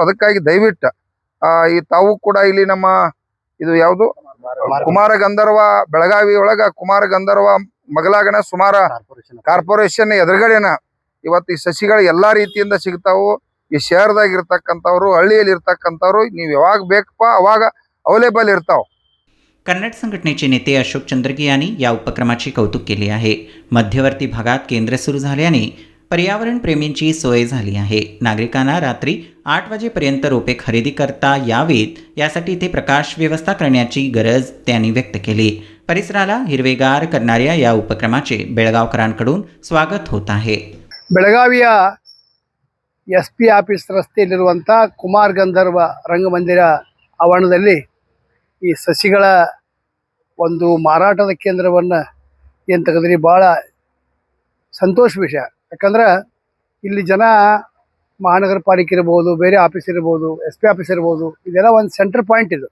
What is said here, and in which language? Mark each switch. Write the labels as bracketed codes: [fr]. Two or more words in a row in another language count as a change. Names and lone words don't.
[kn] ಅದಕ್ಕಾಗಿ ದಯವಿಟ್ಟು ಈ ತಾವು ಕೂಡ ಇಲ್ಲಿ ನಮ್ಮ ಇದು ಯಾವುದು ಕುಮಾರ ಗಂಧರ್ವ ಬೆಳಗಾವಿ ಒಳಗ ಕುಮಾರ ಗಂಧರ್ವ ಮಗಲಾಗಣ ಸುಮಾರ ಕಾರ್ಪೊರೇಷನ್ ಎದುರುಗಡೆನ ಇವತ್ತು ಈ ಸಸಿಗಳು ಎಲ್ಲಾ ರೀತಿಯಿಂದ ಸಿಗ್ತಾವು। ಈ ಶಹರದಾಗ ಇರ್ತಕ್ಕಂಥವ್ರು, ಹಳ್ಳಿಯಲ್ಲಿ ಇರ್ತಕ್ಕಂಥವ್ರು ನೀವು ಯಾವಾಗ ಬೇಕಪ್ಪ ಅವಾಗ अवेलेबल इरताव। [mr] कन्नड संघटनेचे नेते अशोक चंद्रगे यांनी या उपक्रमाचे कौतुक केले आहे। मध्यवर्ती भागात केंद्र सुरू झाल्याने पर्यावरण प्रेमींची सोय झाली आहे। नागरिकांना रात्री 8 वाजेपर्यंत रोपे खरेदी करता यावेत यासाठी इथे प्रकाश व्यवस्था करण्याची गरज त्यांनी व्यक्त केली। परिसराला हिरवेगार करणाऱ्या या उपक्रमाचे बेळगावकरांकडून स्वागत होत आहे। [kn] ಬೆಳಗಾವಿಯ SP ಆಫೀಸ್ ರಸ್ತೆಯಲ್ಲಿರುವಂಥ ಕುಮಾರ್ ಗಂಧರ್ವ ರಂಗಮಂದಿರ ಆವರಣದಲ್ಲಿ ಈ ಸಸಿಗಳ ಒಂದು ಮಾರಾಟದ ಕೇಂದ್ರವನ್ನು ಏನು ತೆಗೆದ್ರಿ ಭಾಳ ಸಂತೋಷ ವಿಷಯ। ಯಾಕಂದ್ರೆ ಇಲ್ಲಿ ಜನ ಮಹಾನಗರ ಪಾಲಿಕೆ ಇರ್ಬೋದು, ಬೇರೆ ಆಫೀಸ್ ಇರ್ಬೋದು, SP ಆಫೀಸ್ ಇರ್ಬೋದು, ಇದೆಲ್ಲ ಒಂದು ಸೆಂಟರ್ ಪಾಯಿಂಟ್ ಇದು।